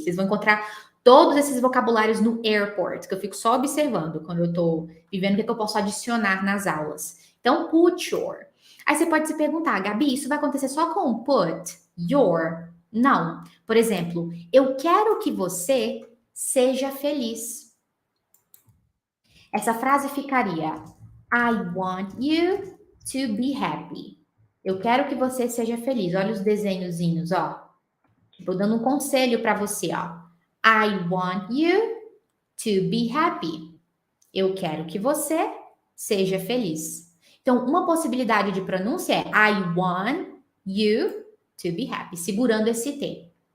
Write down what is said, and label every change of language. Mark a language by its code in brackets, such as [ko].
[pt] Vocês vão encontrar todos esses vocabulários no airport, que eu fico só observando quando eu tô vivendo o que eu posso adicionar nas aulas. Então, put your. Aí você pode se perguntar, Gabi, isso vai acontecer só com put, your? Não. Por exemplo, eu quero que você seja feliz. Essa frase ficaria, [en] I want you to be happy. [pt] Eu quero que você seja feliz. Olha os desenhozinhos, ó. Tipo, dando um conselho para você, ó. [en] I want you to be happy. [pt] Eu quero que você seja feliz. Então, uma possibilidade de pronúncia é [en] I want you to be happy, [pt] segurando esse T.